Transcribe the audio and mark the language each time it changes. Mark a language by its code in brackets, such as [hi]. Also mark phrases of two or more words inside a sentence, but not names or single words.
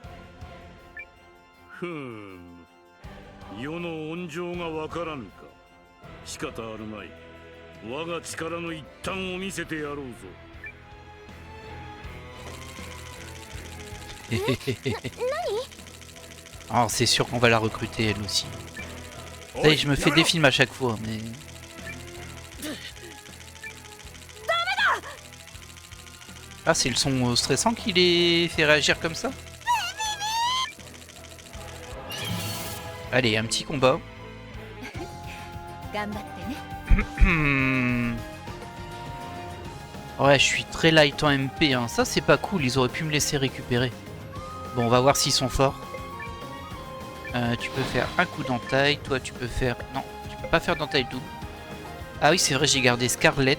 [ja] ふん、世の温情がわからぬか。仕方あるまい。我が力の一端を見せてやろうぞ。 [fr] Alors c'est sûr qu'on va la recruter elle aussi. Ça y est, je me fais des films à chaque fois, mais... Ah, c'est le son stressant qui les fait réagir comme ça? Allez, un petit combat. [ja] 頑張ってね。 [fr] Ouais, je suis très light en MP, hein. Ça c'est pas cool, ils auraient pu me laisser récupérer. Bon, on va voir s'ils sont forts. Tu peux faire un coup d'entaille, toi tu peux faire... Non, tu peux pas faire d'entaille double. Ah oui, c'est vrai, j'ai gardé Scarlett.